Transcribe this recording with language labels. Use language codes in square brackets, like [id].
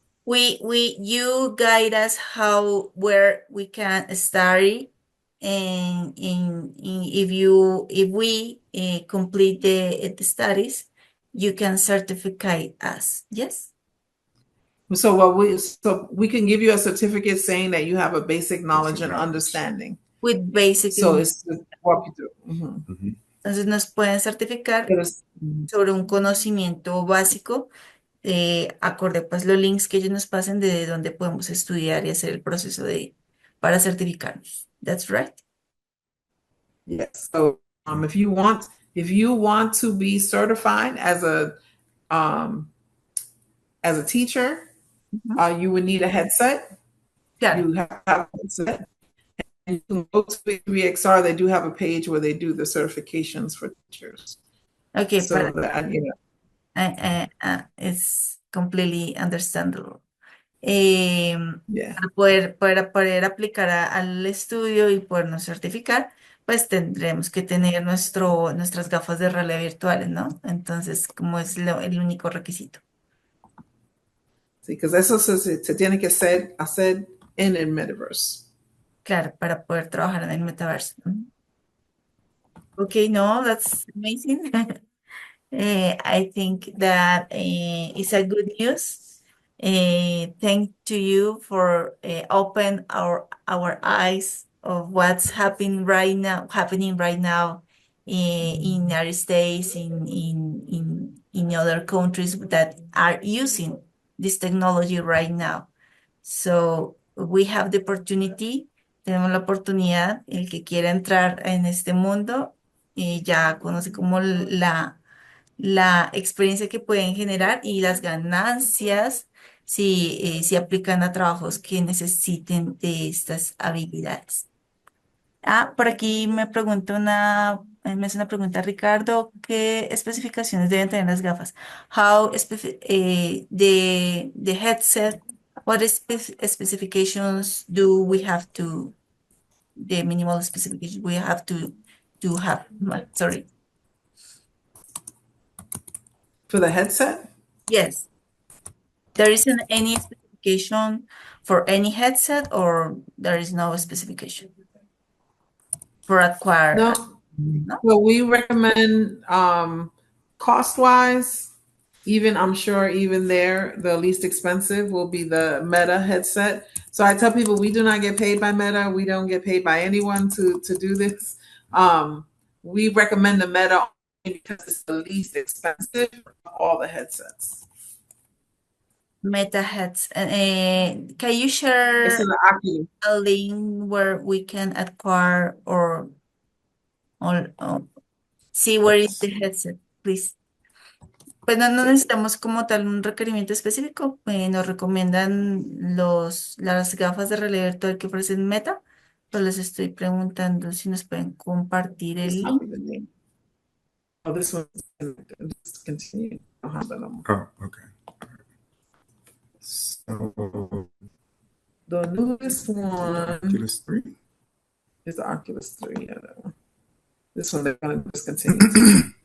[en] you guide us where we can study, and if we complete the studies, you can certificate us. Yes. So we can give you a certificate saying that you have a basic knowledge and understanding. With basic. So it's to walk you through. [es] Entonces nos pueden certificar sobre un conocimiento básico, acorde pues los links que ellos nos pasen de donde podemos estudiar y hacer el proceso para certificarnos. [en] That's right. Yes. So if you want If you want to be certified as a teacher, you would need a headset. [es] Claro. [en] You have to have a headset. And you can go to VXR. They do have a page where they do the certifications for teachers. Okay, So that, you know, it's completely understandable. yeah. [es] Para poder aplicar al estudio y podernos certificar, pues tendremos que tener nuestras gafas de realidad virtuales, ¿no? Entonces, como es el único requisito. Sí, [en] because [es] eso se tiene que hacer en el metaverso. Claro, para poder trabajar en el metaverso. [en] Okay, no, that's amazing. I think that is a good news. Thank to you for open our eyes of what's happening right now in our states, in other countries that are using this technology right now. So we have the opportunity, [es] tenemos la oportunidad, el que quiera entrar en este mundo, ya conoce como la experiencia que pueden generar y las ganancias si aplican a trabajos que necesiten de estas habilidades. Por aquí me hace una pregunta Ricardo, ¿qué especificaciones deben tener las gafas? [en] The headset, what specifications do we have the minimal specifications we have to have? Sorry. For the headset? Yes. There isn't any specification for any headset, or there is no specification for acquire? No. No? Well, we recommend cost-wise, I'm sure even there, the least expensive will be the Meta headset. So I tell people we do not get paid by Meta. We don't get paid by anyone to do this. We recommend the Meta only because it's the least expensive of all the headsets. Meta heads. Can you share It's an Oculus. a link where we can acquire or see where is the headset, please? [es] Pues no necesitamos como tal un requerimiento específico. Nos recomiendan las gafas de realidad virtual que ofrecen Meta. Pues les estoy preguntando si nos pueden compartir el link. [en] Oh, this one just continue. I don't have that no more. Oh, okay. So, The newest one Oculus 3. is the Oculus 3. Yeah, that one. This one they're gonna discontinue.